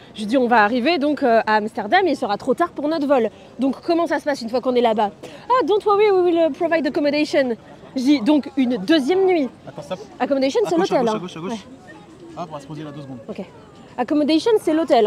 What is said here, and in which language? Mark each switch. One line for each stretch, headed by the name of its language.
French: Je lui dis on va arriver donc à Amsterdam et il sera trop tard pour notre vol. Donc comment ça se passe une fois qu'on est là-bas?
English: Ah, don't worry, we will provide accommodation.
French: Je dis donc une deuxième nuit. Attends, stop. Accommodation c'est l'hôtel. À gauche. Ouais. Ah, on va se poser là 2 secondes. Ok. Accommodation c'est l'hôtel.